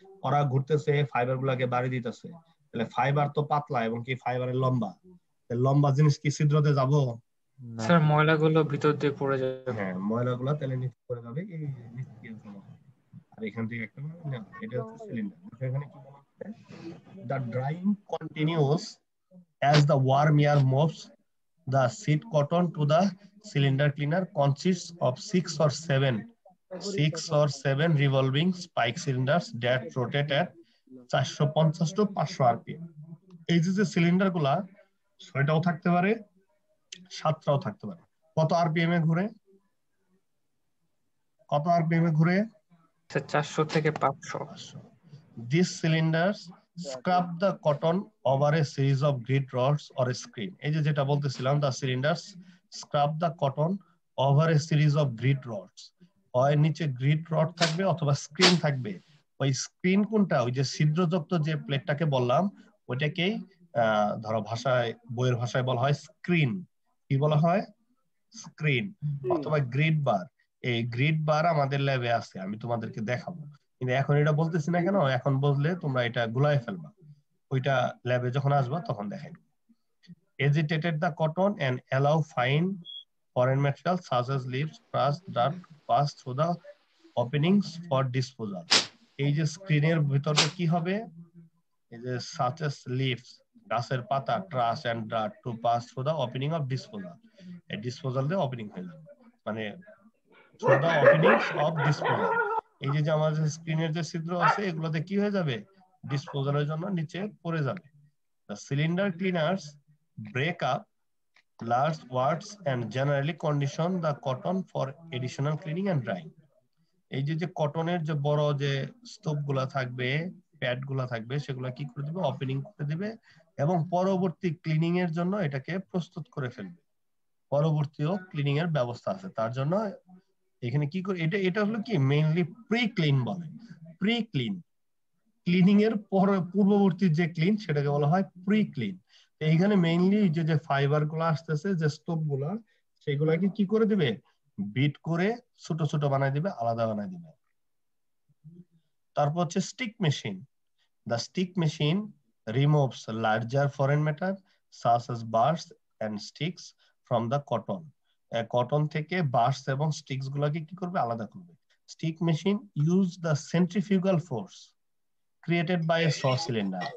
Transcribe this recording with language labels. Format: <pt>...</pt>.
<bn>ওরা ঘুরতেছে, ফাইবার গুলাকে বাড়ি দিতেছে, তাহলে ফাইবার তো পাতলা এবং কি ফাইবারের লম্বা, তাহলে লম্বা জিনিস কি ছিদ্রতে যাবো? না স্যার ময়লাগুলো ভিতর দিয়ে পড়ে যাবে। হ্যাঁ, ময়লাগুলা তাহলে নিচে পড়ে যাবে, এই নিচ দিয়ে জমা হবে। আর এখান থেকে একটা না, এটা হচ্ছে সিলিন্ডার। এখানে কি বলা হচ্ছে?</bn> <en>The drying continues as the warm air moves the seed cotton to the cylinder cleaner consists of six or seven revolving spike cylinders that rotate at 450 to 500 rpm.</en> <bn>এই যে সিলিন্ডার গুলা 6টাও থাকতে পারে, 7টাও থাকতে পারে। কত আরপিএম এ ঘুরে? কত আরপিএম এ ঘুরে? স্যার 400 থেকে 500।</bn> <en>These cylinders scrub the cotton over a series of grid rods or a screen.</en> <bn>এই যে যেটা বলতেছিলাম,</bn> <en>the cylinders scrub the cotton over a series of grid rods.</en> <bn>হয় নিচে গ্রিড রড থাকবে অথবা স্ক্রিন থাকবে। ওই স্ক্রিন কোনটা? ওই যে ছিদ্রযুক্ত যে প্লেটটাকে বললাম ওইটাকেই ধরো ভাষায়, বইয়ের ভাষায় বলা হয় স্ক্রিন। কি বলা হয়? স্ক্রিন অথবা গ্রিড বার। এই গ্রিড বার আমাদের ল্যাবে আছে, আমি তোমাদেরকে দেখাবো, কিন্তু এখন এটা বলতেছি না কেন, এখন বললে তোমরা এটা গুলায় ফেলবা। ওইটা ল্যাবে যখন আসবা তখন দেখাই।</bn> <en>Agitated the cotton and allow fine foreign materials such as leaves, grass, dirt pass through the openings for disposal.</en> <bn>এই যে স্ক্রিনের ভিতরে কি হবে? এই যে</bn> <en>such as leaves,</en> <bn>গাছের পাতা,</bn> <en>trash and dirt to pass through the opening of disposal.</en> <bn>এই disposal দিয়ে ওপেনিং হয়ে যাবে, মানে</bn> <en>through the openings of disposal.</en> <bn>এই যে আমাদের স্ক্রিনের যে ছিদ্র আছে এগুলোতে কি হয়ে যাবে? ডিসপোজালের জন্য নিচে পড়ে যাবে।</bn> <en>The cylinder cleaners break up large wards and generally condition the cotton for additional cleaning and drying.</en> <bn>এই যে কটনের যে বড় যে স্তূপ গুলা থাকবে, প্যাড গুলা থাকবে, সেগুলা কি করে দিবে? ওপেনিং করে দিবে এবং পরবর্তী ক্লিনিং এর জন্য এটাকে প্রস্তুত করে ফেলবে। পরবর্তীও ক্লিনিং এর ব্যবস্থা আছে তার জন্য। এখানে কি করে, এটা হলো কি মেইনলি প্রি ক্লিন বলে। প্রি ক্লিন, ক্লিনিং এর পূর্ববর্তী যে ক্লিন সেটাকে বলা হয় প্রি ক্লিন। এইখানে মেইনলি যে ফাইবার গুলো আসতেছে, যে স্তূপ গুলা, সেগুলাকে কি করে দিবে? বিট করে ছোট ছোট বানাই দিবে, আলাদা বানাই দিবে। তারপর হচ্ছে stick machine.</bn> <en>The stick machine removes larger foreign matter such as bars and sticks from the cotton.</en> <bn>Cotton থেকে বার্স এবং স্টিক্স গুলাকে কি করবে? আলাদা করবে।</bn> <en>Stick machine use the centrifugal force created by a saw cylinder.</en>